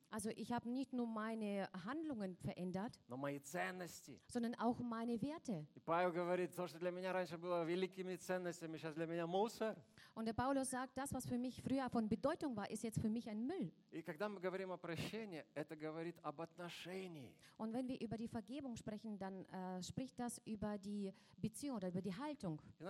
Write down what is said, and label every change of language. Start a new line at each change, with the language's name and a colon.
German: also ich habe nicht nur meine Handlungen verändert,
Russian: но мои ценности.
German: Sondern auch meine Werte.
Russian: И Павел говорит, то, что для меня раньше было великими ценностями, сейчас для меня мусор.
German: Und der Paulus sagt, das, was für mich früher von Bedeutung war, ist jetzt für mich ein Müll. Und wenn wir über die Vergebung sprechen, dann spricht das über die Beziehung oder über die Haltung.